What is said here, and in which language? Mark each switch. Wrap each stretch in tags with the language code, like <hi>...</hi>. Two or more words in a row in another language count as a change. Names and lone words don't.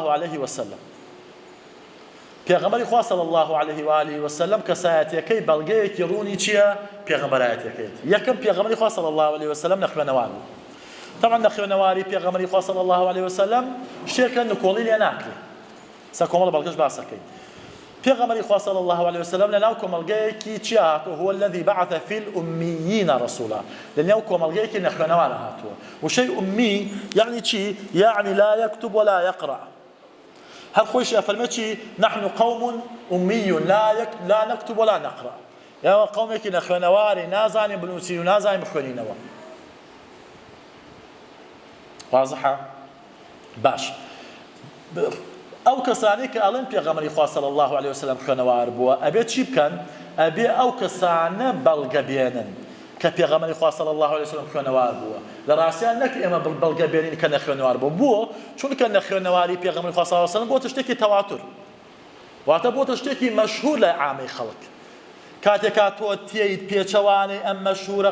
<ar>علیه وسلم</ar> <ckb>پێغەمبەری خوا</ckb> <ar>صلی الله علیه و آله وسلم</ar> <ckb>کەسایەتیەکەی بەڵگەیەکی ڕوونی چییە پێغەمبەرایەتیەکەیەتی یەکەم پێغەمبەری خوا</ckb> <ar>صلی الله علیه وسلم</ar> <ckb>نەخوێنەوار بوو طبعا نەخوێنەواری پێغەمبەری خوا</ckb> <ar>صلی الله علیه وسلم</ar> <ckb>شتێکە نکۆڵی لێ ناکرێت سا کۆمەڵە بەڵگەش باسەکەی پێغەمبەری خوا</ckb> <ar>صلی الله علیه وسلم</ar> <ckb>لەناو کۆمەڵگەیەکی چی هاتووە</ckb> <ar>هو الذي بعث في الأميين رسولا</ar> <ckb>لەناو کۆمەڵگەیەکی نەخوێنەوار هاتووە وشەی ئومی یعنی چی یعنی</ckb> <ar>لا يكتب ولا يقرأ</ar> <ckb>هەر خۆیشی ئەفەرمێ چی</ckb> <ar>نحن قوم أمي لا نكتب ولا نقرأ</ar> <ckb>یا قومێکی نەخوێنەواری نازانین بنووسین و نازانین بخوێنینەوە واضحە باش ئەو کەسانی کە ئەڵێن پێغەمبەری خوا</ckb> <ar>صلی الله علیه وسلم</ar> <ckb>خوێنەوار بووە ئەبێ چی بکەن ئەبێ ئەو کەسانە بەڵگە بێنن کە پێغەمبەری خوا</ckb> <ar>صلی الله علیه وسلم</ar> <ckb>خوێنەوار بووە لە ڕاستیان نەک ئێمە بەڵگە بێنین کە نەخوێنەوار بوو بۆ چونکە نەخوێنەواری پێغەمبەری خوا</ckb> <ar>صلی الله علیه وسلم</ar> <ckb>بۆتە شتێکی تەواتر واتە بۆتە شتێکی مەشهور لە عامەی خەڵک کاتێکا تۆ تێیت پێچەوانەی ئەم مەشهورە</ckb>